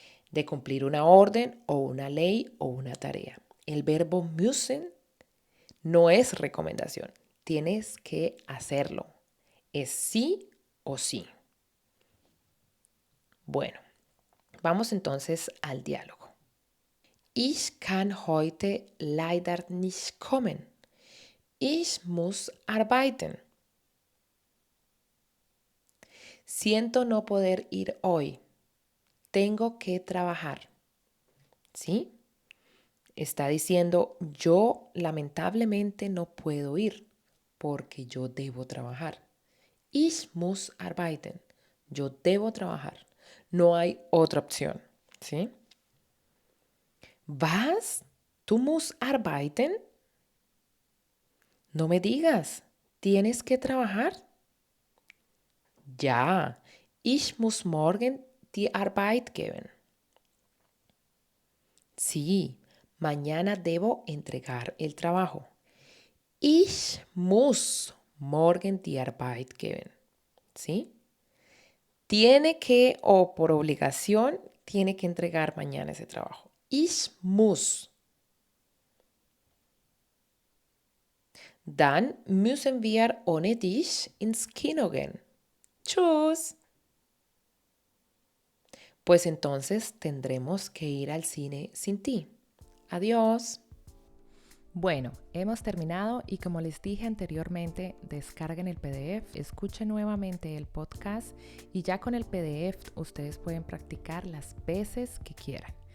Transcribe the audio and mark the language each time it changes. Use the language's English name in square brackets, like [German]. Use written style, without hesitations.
[Spanish] De cumplir una orden o una ley o una tarea. El verbo müssen no es recomendación, tienes que hacerlo. Es sí o sí. Bueno, vamos entonces al diálogo. [German] Ich kann heute leider nicht kommen. Ich muss arbeiten. [Spanish] Siento no poder ir hoy. Tengo que trabajar. ¿Sí? Está diciendo, yo lamentablemente no puedo ir porque yo debo trabajar. [German] Ich muss arbeiten. [Spanish] Yo debo trabajar. No hay otra opción. ¿Sí? ¿Vas? ¿Tú [German] musst arbeiten? [Spanish] No me digas, ¿tienes que trabajar? [German] Ja, ich muss morgen die Arbeit geben. [Spanish] Sí, mañana debo entregar el trabajo. [German] Ich muss morgen die Arbeit geben. [Spanish] ¿Sí? Tiene que, o por obligación, tiene que entregar mañana ese trabajo. [German] Ich muss. Dann müssen wir ohne dich ins Kino gehen. Tschüss. [Spanish] Pues entonces tendremos que ir al cine sin ti. Adiós. Bueno, hemos terminado y como les dije anteriormente, descarguen el PDF, escuchen nuevamente el podcast y ya con el PDF ustedes pueden practicar las veces que quieran.